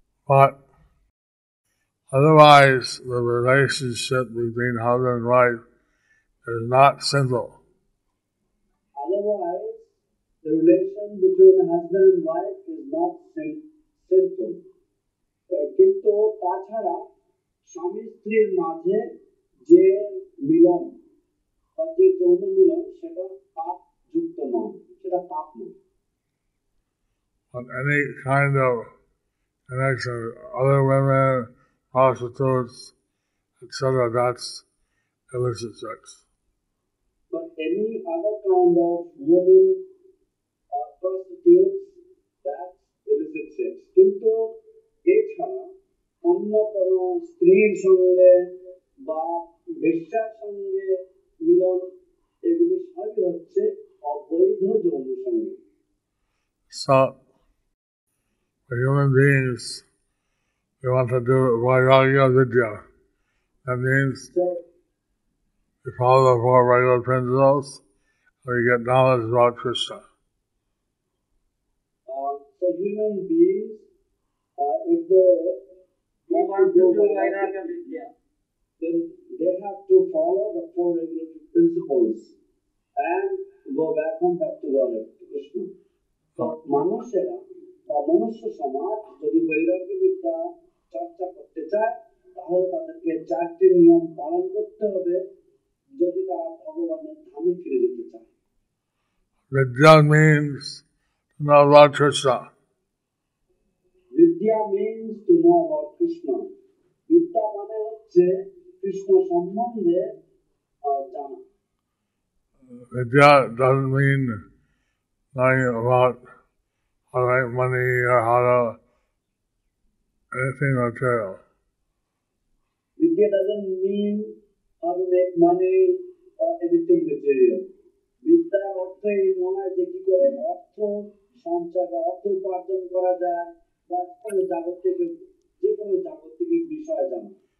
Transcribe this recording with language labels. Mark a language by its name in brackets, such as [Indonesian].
[English] But otherwise, the relationship between husband and wife is not sinful. Otherwise, the relation between a husband and wife is not sinful. [Bangla] কিন্তু তাছাড়া স্বামী স্ত্রীর মাঝে যে মিলন বা যে যৌন মিলন সেটা পাপ যুক্ত নয়, সেটা পাপ নয়। [English] But any kind of connection with other women, prostitutes, etc., that's illicit sex. But any other kind of woman or prostitutes, that's illicit sex. [Bangla] কিন্তু এছাড়া অন্য কোনো স্ত্রীর সঙ্গে বা বেশ্যার সঙ্গে মিলন, এগুলি সবই হচ্ছে অবৈধ যৌন সঙ্গে। [English] So, for human beings, we want to do Vairagya Vidya. That means we follow the four regular principles, and we get knowledge about Krishna. So human beings, if they want to do Vairagya Vidya, then they have to follow the four regular principles and go back to Lord Krishna. [Bangla] So মানুষেরা বা মনুষ্য সমাজ যদি বৈরাগ্য বিদ্যা চর্চা করতে চায়, তাহলে তাদেরকে চারটি নিয়ম পালন করতে হবে যদি তারা ভগবানের ধামে ফিরে যেতে চায়। [English] Vidya means to know about Krishna. Vidya means to know about Krishna. [Bangla] বিদ্যা মানে হচ্ছে কৃষ্ণ সম্বন্ধে জানা। [English] Vidya doesn't mean knowing about how to make money or how to anything material. Vidya doesn't mean how to make money or anything material. [Bangla] বিদ্যার অর্থ এই নয় যে কি করে অর্থ সঞ্চয় বা অর্থ উপার্জন করা যায় বা কোনো জাগতিক যে কোনো জাগতিক বিষয় জানা।